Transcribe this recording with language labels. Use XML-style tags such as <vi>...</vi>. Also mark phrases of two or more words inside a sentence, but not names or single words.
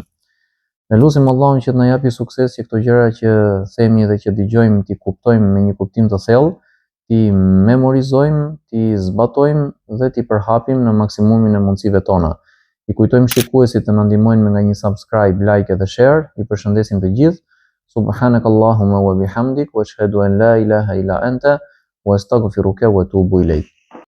<sq>Ne lutim Allahun që të na japi sukses që këto gjëra që themi dhe që dëgjojmë t'i kuptojmë me një kuptim të thellë, t'i memorizojmë, t'i zbatojmë dhe t'i përhapim në maksimumin e mundësive tona. I kujtojmë shikuesit të na ndihmojnë nga një subscribe, like dhe share. I përshëndesim të gjithë.</sq> <ar>سبحانك اللهم وبحمدك وأشهد أن لا إله إلا أنت وأستغفرك وأتوب إليك.</ar>